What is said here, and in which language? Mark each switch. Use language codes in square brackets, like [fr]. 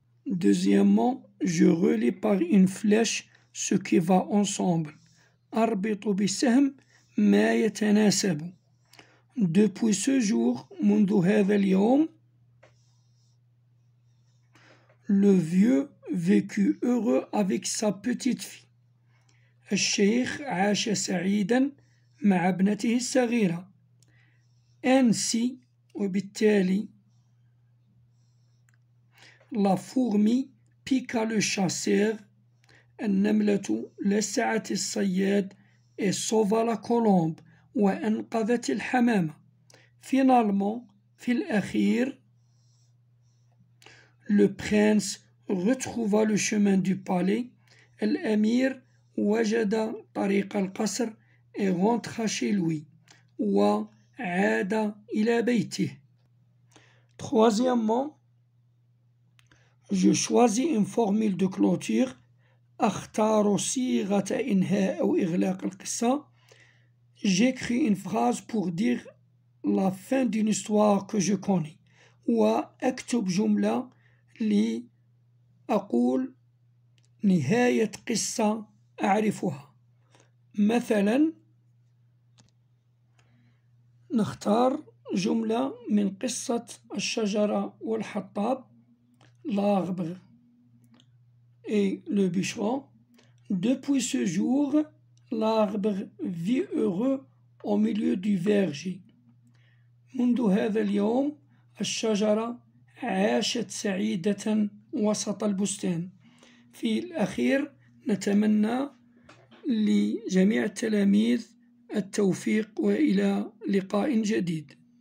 [fr] Deuxièmement, je relis par une flèche ce qui va ensemble. [ar] أربط بسهم ما يتناسب. [fr] Depuis ce jour, [ar] منذ هذا اليوم, [fr] le vieux vécut heureux avec sa petite fille. [ar] الشيخ عاش سعيدا مع ابنته الصغيرة. [fr] Ainsi, وبالتالي, la fourmi piqua le chasseur. [ar] النملة لسعت الصياد [fr] et sauva la colombe [ar] وأنقذت الحمامة. [fr] Finalement, [ar] في الأخير, [fr] le prince retrouva le chemin du palais. [ar] الأمير وجد طريق القصر [fr] et rentra chez lui. [ar] وعاد إلى بيته. [fr] Troisièmement, je choisis une formule de clôture. [ar] أختار صيغة إنهاء أو إغلاق القصة. [fr] J'écris une phrase pour dire la fin d'une histoire que je connais. [ar] وأكتب جملة لأقول نهاية قصة أعرفها. مثلا نختار جملة من قصة الشجرة والحطاب [fr] l'arbre et le bûcheron. Depuis ce jour, l'arbre vit heureux au milieu du verger. [ar] منذ هذا اليوم الشجرة عاشت سعيدة وسط البستان. في الأخير نتمنى لجميع التلاميذ التوفيق وإلى لقاء جديد.